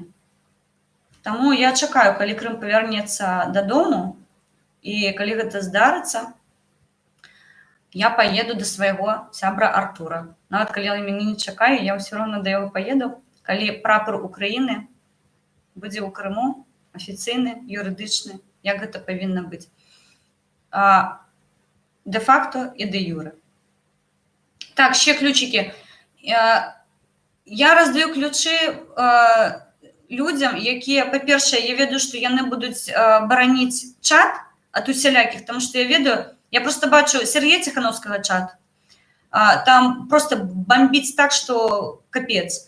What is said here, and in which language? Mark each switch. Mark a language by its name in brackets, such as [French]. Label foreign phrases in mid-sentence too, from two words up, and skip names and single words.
[Belarusian] Таму я чакаю, калі Крым павярнецца дадому, і калі гэта здарыцца, я паеду да свайго сябра Артура. Нават калі мяне не чакае, я ўсё роўна да яго паеду, калі прапар Украіны будзе ў Крыму, афіцыйны, юрыдычны, як гэта павінна быць. [Ukrainian] Де-факто і де-юре. Так, ще ключики. [Belarusian] Я раздаю ключы людзям, якія, па-першае, я ведаю, што яны будуць бараніць чат ад усялякіх, тому што я ведаю, я просто бачу Сергея Ціхановскага чат, там просто бомбіць так, што капец.